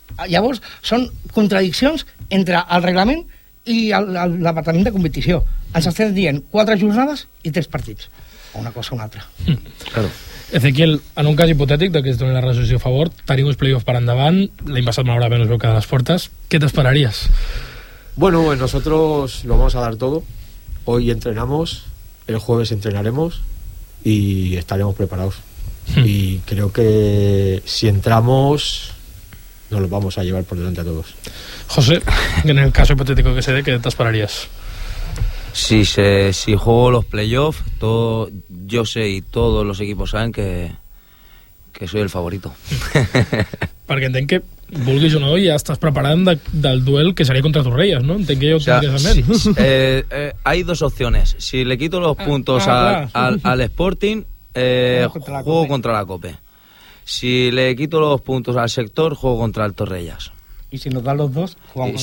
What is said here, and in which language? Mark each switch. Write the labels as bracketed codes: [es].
[ca] Llavors són contradiccions entre el reglament i l'apartament de competició. Ens estem dient 4 jornades i 3 partits, una cosa o una altra. [es] Claro. [ca] Ezequiel, en un cas hipotètic de que es doni la resolució a favor, tenim els play-offs per endavant, l'any passat malauradament us veu quedar a les portes, què t'esperaries? [es] Bueno, pues nosotros lo vamos a dar todo. Hoy entrenamos, el jueves entrenaremos y estaremos preparados. Y creo que si entramos nos lo vamos a llevar por delante a todos. José, en el caso hipotético que se dé, ¿qué [ca] t'esperaries? [es] Si juego los playoffs, todo, yo sé y todos los equipos saben que soy el favorito. [ca] Perquè entenc que, vulguis o no, ja estàs preparant del duel que seria contra Torrelles, no? Entenc que jo tinc que saber. [es] Hay dos opciones. Si le quito los puntos al Sporting, juego contra la COPE. Si le quito los puntos al Sector, juego contra el Torrelles. I si nos dan los dos, jugamos.